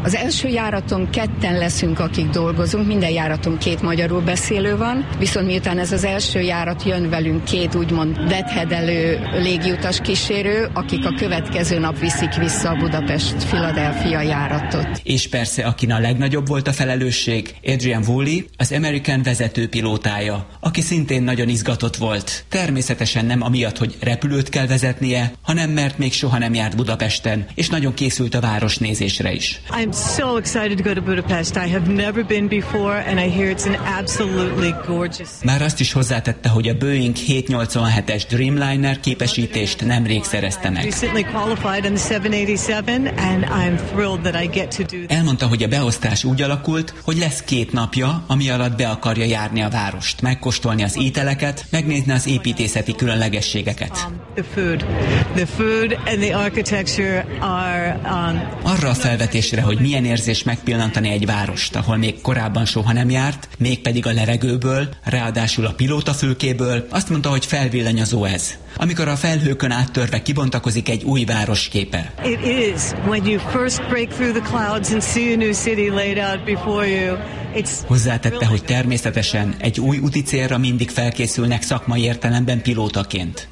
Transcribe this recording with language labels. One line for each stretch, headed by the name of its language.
Hungarian: Az első járaton 2 leszünk, akik dolgozunk, minden járaton 2 magyarul beszélő van, viszont miután ez az első járat jön velünk 2 úgymond vethedelő légiutas kísérő, akik a következő nap viszik vissza a Budapest-Philadelphia járatot. És persze, akin a legnagyobb volt a felelősség, Adrian Woolley, az American vezető pilótája, aki szintén nagyon izgatott volt. Természetesen nem amiatt, hogy repülőt kell vezetnie, hanem mert még soha nem járt Budapesten, és nagyon készült a városnézésre is.
English: I'm so excited to go to Budapest. I have never been before, and I hear it's an absolutely gorgeous.
Hungarian: Már azt is hozzátette, hogy a Boeing 787-es Dreamliner képesítést nemrég szerezte meg.
English: Recently qualified on the 787, and I'm thrilled that I get to do that.
Hungarian: Elmondta, hogy a beosztás úgy alakult, hogy lesz 2 napja, ami alatt be akarja járni a várost, megkóstolni az ételeket, megnézni az építészeti különlegességeket. Arra a felvetésre, hogy milyen érzés megpillantani egy várost, ahol még korábban soha nem járt, mégpedig a levegőből, ráadásul a pilóta fülkéből, azt mondta, hogy felvillanyozó ez. Amikor a felhőkön áttörve kibontakozik egy új városképe.
English: It is when you first break through the clouds and see a new city laid out before you.
Hungarian: Hozzátette, hogy természetesen egy új úticélra mindig felkészülnek szakmai értelemben pilótaként.